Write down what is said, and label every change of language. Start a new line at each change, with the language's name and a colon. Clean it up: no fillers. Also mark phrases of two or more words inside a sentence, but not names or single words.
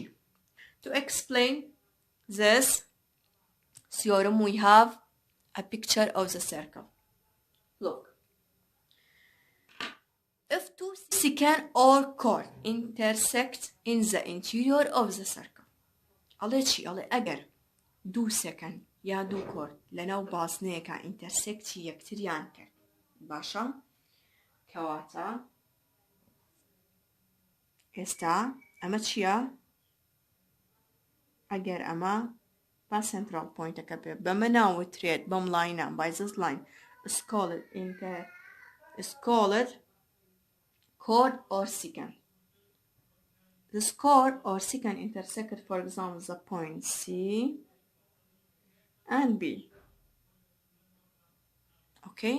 English: To explain this theorem, we have a picture of the circle. Look. If two secant or chord intersect in the interior of the circle.
Central Kurdish: alechi agar دو secant یا دو chord لەناو بازنەیەکە intersecti یەکتریان کرد باشە کەواتە ئێستا ئەمە چییە ئەگەر ئەمە با
English: central pointەکە
Central Kurdish: بێ بەمە ناوترێت بەم لاینە
English: by this line is called chord or secant. This chord or secant intersect, for example, the point C and B. Okay?